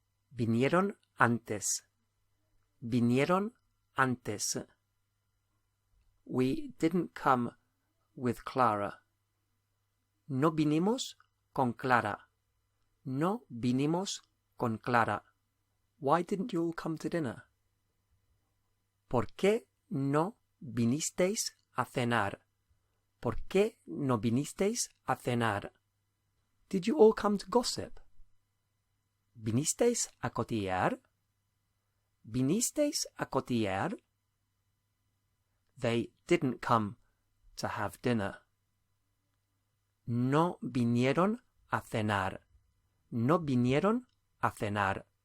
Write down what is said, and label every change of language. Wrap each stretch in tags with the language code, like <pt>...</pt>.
<es>Vinieron antes. Vinieron antes.</es> <en>We didn't come with Clara.</en> <es>No vinimos con Clara. No vinimos con Clara.</es> <en>Why didn't you all come to dinner?</en> <es>¿Por qué no vinisteis a cenar? ¿Por qué no vinisteis a cenar?</es> <en>Did you all come to gossip?</en> <es>¿Vinisteis a cotillear? ¿Vinisteis a cotillear?</es> <en>They didn't come to have dinner.</en> <es>No vinieron a cenar. No vinieron a cenar.</es>